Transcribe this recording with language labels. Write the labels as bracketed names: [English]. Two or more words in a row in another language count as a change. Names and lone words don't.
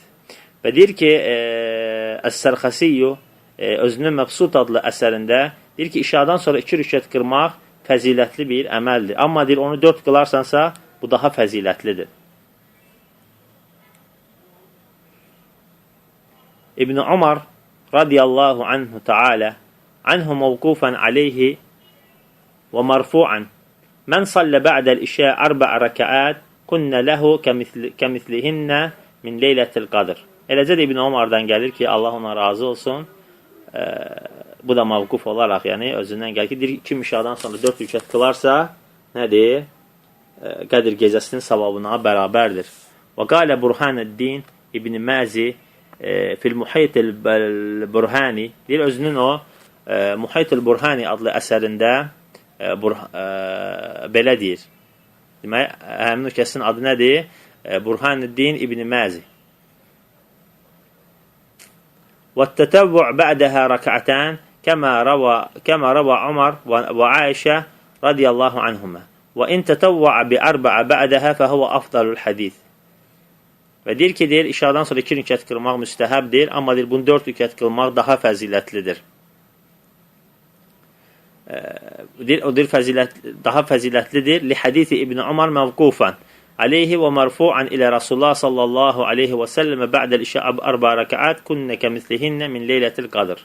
[Azerbaijani] Və deyir ki, Əs-Sərxəsiyyü özünün Məbsud adlı əsərində deyir ki, işadan sonra 2 rükət qırmaq fəzilətli bir əməldir. Amma deyir, onu 4 qılarsansa, bu daha fəzilətlidir. [Arabic] ابن عمر رضي الله عنه تعالى عنه موقوفا عليه و مرفوعا من صلى بعد العشاء 4 ركعات كن له كمثلهن من ليلة القدر. [Azerbaijani] Eləcə də İbn Umardan gəlir ki, Allah ona razı olsun. Bu da mavquf olaraq, yəni özündən gəlir ki, kim işadan sonra 4 rükət qılarsa, nədir? Qədir gecəsinin savabına bərabərdir. [Arabic] وقال [Azerbaijani] Burhaneddin İbn Məzi fil-Muhaytil Burhani, deyir, özünün o Muhaytil Burhani adlı əsərində belə deyir. Demək, həmin o kəsin adı nədir? Burhaneddin İbn Məzi. [Arabic] وَالتَّتَوُّعْ بَعْدَهَا رَكَعَتَانِ كَمَا رَوَى عُمَرْ وَعَائِشَةَ رَضِيَ اللّٰهُ عَنْهُمَا وَاِنْ تَتَوُّعَ بِأَرْبَعَ بَعْدَهَا فَهُوَ أَفْضَلُ الْحَدِيثِ. [Azerbaijani] Və deyir ki, deyir, işadan sonra 2 rükət qılmaq müstəhəbdir, amma deyir, bunu 4 rükət qılmaq daha fəzilətlidir. O deyir, daha fəzilətlidir. [Arabic] لحديث ابن عمر موقوفا عليه و مرفوعا إلى رسول الله صلى الله عليه و سلم بعد العشاء 4 ركعات كن كمثلهن من ليلة القدر.